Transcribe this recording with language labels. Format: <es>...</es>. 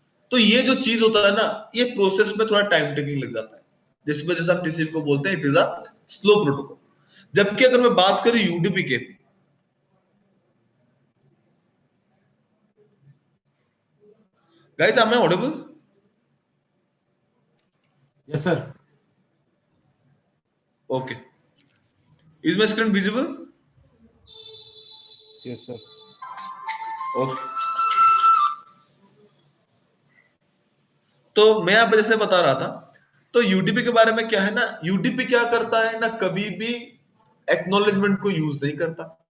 <hi>तो ये जो चीज होता है ना, ये प्रोसेस में थोड़ा टाइम टेकिंग लग जाता है, जिस वजह से हम टीसीपी को बोलते हैं</hi> <en>It is a slow protocol.</en> <hi>जबकि अगर मैं बात करूं यूडीपी के, guys</hi> <en>am I audible? Yes sir. Okay, is my screen visible? Yes sir.</en> <hi>Okay, तो मैं यहाँ पे जैसे बता रहा था, तो यूडीपी के बारे में क्या है ना, यूडीपी क्या करता है ना, कभी भी एक्नॉलेजमेंट को यूज नहीं करता।</hi>